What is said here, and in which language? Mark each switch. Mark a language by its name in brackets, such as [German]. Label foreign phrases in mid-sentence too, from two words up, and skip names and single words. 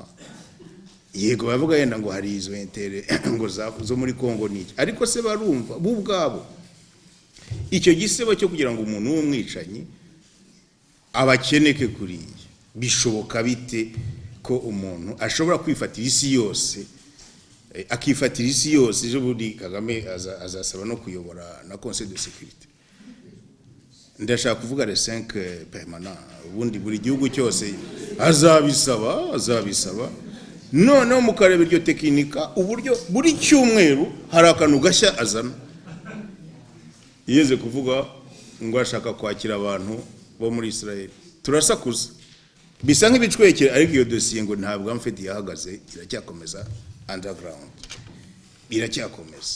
[Kinyarwanda] Yego bavuga yenda ngo hari izo intere ngo zo muri Kongo niki, ariko se barumva bubwabo icyo gisebo cyo kugira ngo umuntu w'umwicanyi abakeneke kuriye? Bishoboka bite ko umuntu ashobora kwifatira isi yose, akifatira isi yose? Ejo bundi Kagame azasaba no kuyobora na Conseil de sécurité. Ndashaka kuvuga [French] les 5 permanents, [Kinyarwanda] ubundi buri gihugu cyose azabisaba. Noneho mukareba iryo tekinika uburyo buri cyumweru hari akantu gashya azana. Yeze kuvuga ngo ashaka kwakira abantu bo muri Israel, turasakuza bisa nk'ibicwekere, ariko iyo dossier ngo ntabwo amfite yahagaze, iracyakomeza underground, iracyakomeza.